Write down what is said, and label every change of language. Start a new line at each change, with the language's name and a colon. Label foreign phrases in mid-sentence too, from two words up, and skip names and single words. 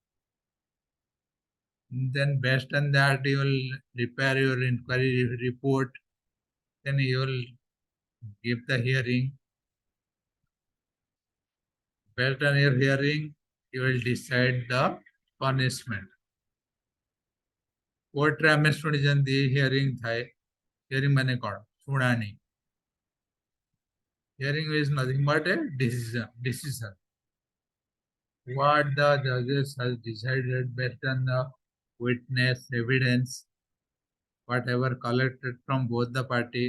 English: Then based on that, you will prepare your inquiry report. Then you will give the hearing. Based on your hearing, you will decide the punishment.
Odia: କୋର୍ଟ ରେ ଆମେ ଶୁଣି ଜନ୍ଦି ହିଅରିଂ ଥାଏ ହିଅରିଂ ମାନେ କଣ ଶୁଣାଣି
English: hearing is nothing but a decision what the judges has decided based on the witness evidence whatever collected from both the party.